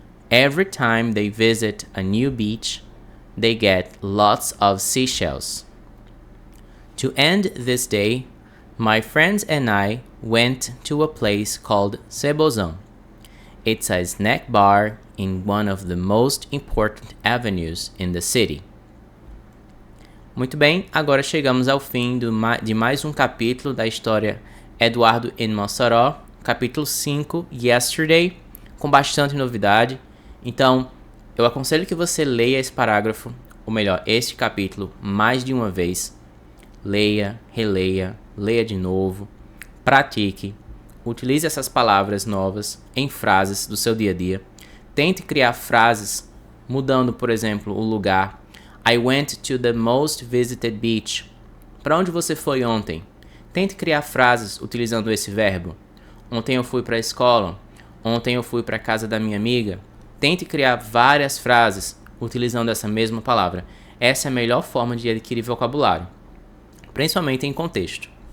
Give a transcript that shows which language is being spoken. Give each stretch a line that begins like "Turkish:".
English: Every time they visit a new beach, they get lots of seashells. To end this day, my friends and I went to a place called Cebozão. It's a snack bar in one of the most important avenues in the city.
Portuguese: Muito bem, agora chegamos ao fim de mais um capítulo da história Eduardo em Mossoró, capítulo 5, Yesterday, com bastante novidade. Então, eu aconselho que você leia esse parágrafo, ou melhor, este capítulo, mais de uma vez. Leia, releia, leia de novo, pratique, utilize essas palavras novas em frases do seu dia a dia. Tente criar frases mudando, por exemplo, o lugar.
English: I went to the most visited beach.
Portuguese: Para onde você foi ontem? Tente criar frases utilizando esse verbo. Ontem eu fui para a escola. Ontem eu fui para a casa da minha amiga. Tente criar várias frases utilizando essa mesma palavra. Essa é a melhor forma de adquirir vocabulário, principalmente em contexto.